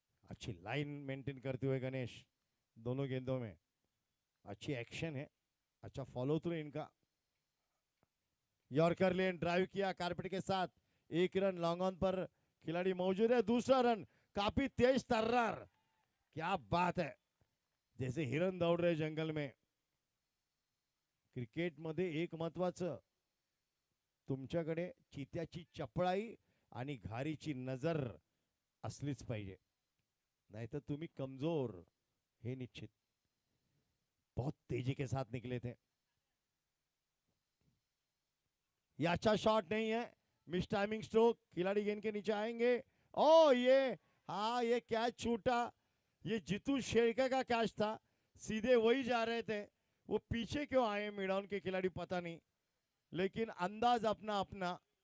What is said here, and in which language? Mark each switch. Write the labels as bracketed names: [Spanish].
[Hindi] अच्छी line maintain करते हुए गणेश दोनों गेंदों में, अच्छी एक्शन है, अच्छा फॉलो थ्रू इनका। यॉर्कर लेन ड्राइव किया कारपेट के साथ, 1 रन लॉन्ग ऑन पर खिलाड़ी मौजूद है। दूसरा रन काफी तेज तर्रार, क्या बात है, जैसे हिरण दौड़ रहे जंगल में। [Marathi] क्रिकेट मध्ये एक महत्वाचं, तुमच्याकडे चित्याची चपळाई आणि घारीची नजर असलीच पाहिजे, नाहीतर तुम्ही कमजोर, हे निश्चित। [Hindi] बहुत तेजी के साथ निकले थे। ये अच्छा शॉट नहीं है, मिस टाइमिंग स्ट्रोक, खिलाड़ी गेंद के नीचे आएंगे। ओ ये कैच छूटा, ये जीतू शेरका का कैच था, सीधे वही जा रहे थे, वो पीछे क्यों आए मिडाउन के खिलाड़ी पता नहीं, लेकिन अंदाज अपना अपना।